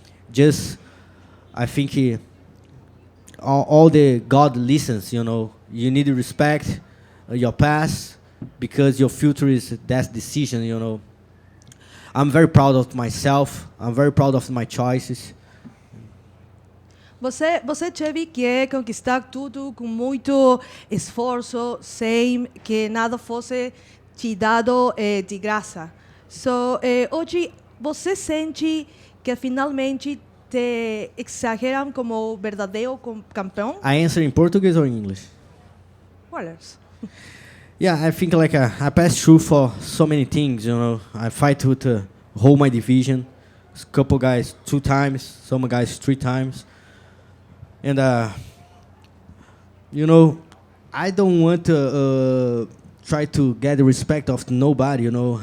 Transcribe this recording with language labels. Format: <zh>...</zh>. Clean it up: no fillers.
<en>Just, I think all the God listens, you know. You need to respect your past because your future is that decision, you know. I'm very proud of myself. I'm very proud of my choices.</en> <pt>Você teve que conquistar tudo com muito esforço, sem que nada fosse te dado de graça. Hoje, você sente que finalmente te exageram como verdadeiro campeão?</pt> <en>I answer in Portuguese or English? What else? Yeah, I think like I passed through for so many things, you know. I fight with hold my division. A couple guys 2 times, some guys 3 times. And, you know, I don't want to try to get the respect of nobody, you know.</en>